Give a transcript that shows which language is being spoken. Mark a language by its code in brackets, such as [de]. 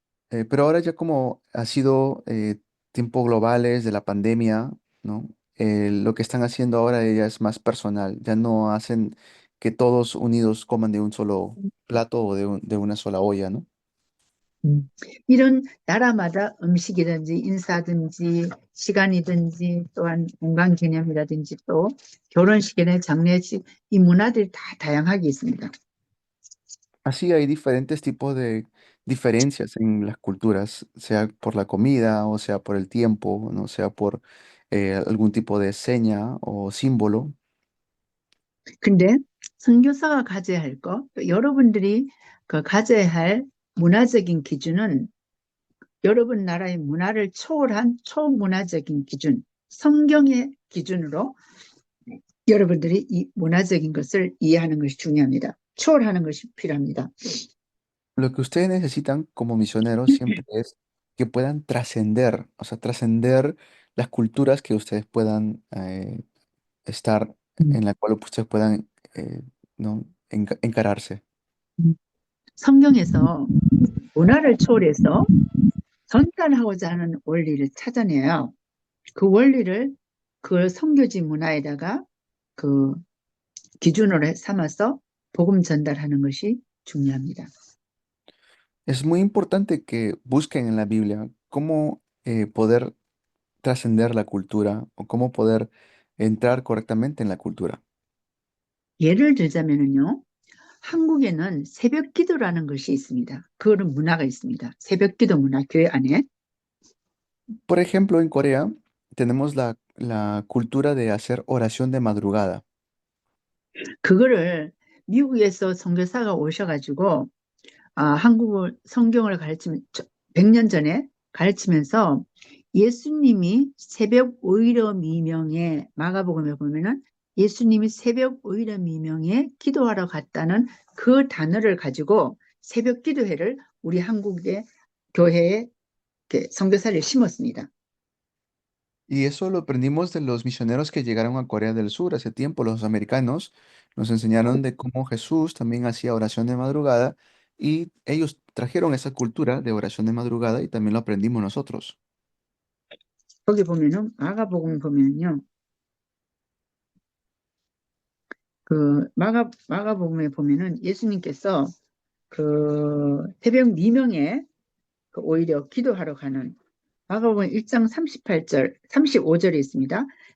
[es] Pero ahora ya como ha sido tiempos globales de la pandemia, ¿no? Lo que están haciendo ahora ya es más personal. Ya no hacen que todos unidos coman de un solo plato o de una sola olla, ¿no? [ko] 이런 나라마다 음식이든지 인사든지 시간이든지 또한 건강 개념이라든지 또 결혼식이나 장례식 이 문화들이 다 다양하게 있습니다. [es] Así hay diferentes tipos de diferencias en las culturas, sea por la comida o sea por el tiempo, no sea por algún tipo de seña o símbolo. [ko] 근데 선교사가 가져야 할 것, 또 여러분들이 그 가져야 할 문화적인 기준은 여러분 나라의 문화를 초월한 초문화적인 기준, 성경의 기준으로 여러분들이 이 문화적인 것을 이해하는 것이 중요합니다. 초월하는 것이 필요합니다. [es] Lo que ustedes necesitan como misioneros siempre es que puedan trascender, o sea, trascender las culturas que ustedes puedan estar, en la cual ustedes puedan ¿no? encararse. [ko] 성경에서 문화를 초월해서 전달하고자 하는 원리를 찾아내요. 그 원리를 그 선교지 문화에다가 그 기준으로 삼아서 복음 전달하는 것이 중요합니다. [es] Es muy importante que busquen en la Biblia cómo poder trascender la cultura o cómo poder entrar correctamente en la cultura. [ko] 예를 들자면요, 한국에는 새벽 기도라는 것이 있습니다. 그런 문화가 있습니다. 새벽 기도 문화, 교회 안에. [es] Por ejemplo, en Corea tenemos la cultura de hacer oración de madrugada. [ko] 그거를 미국에서 선교사가 오셔가지고 한국어 성경을 100년 전에 가르치면서 예수님이 새벽 오일여 미명에 마가복음에 보면은 예수님이 새벽 오일여 미명에 기도하러 갔다는 그 단어를 가지고 새벽 기도회를 우리 한국의 교회에 이렇게 선교사를 심었습니다. [es] Y eso lo aprendimos de los misioneros que llegaron a Corea del Sur hace tiempo, los americanos. Nos enseñaron de cómo Jesús también hacía oración de madrugada y ellos trajeron esa cultura de oración de madrugada y también lo aprendimos nosotros. [ko] 거기 보면은 마가복음 보면요. 그 마가복음에 보면은 예수님께서 그 새벽 미명에 그 오히려 기도하러 가는 마가복음 1장 38절, 35절에 있습니다.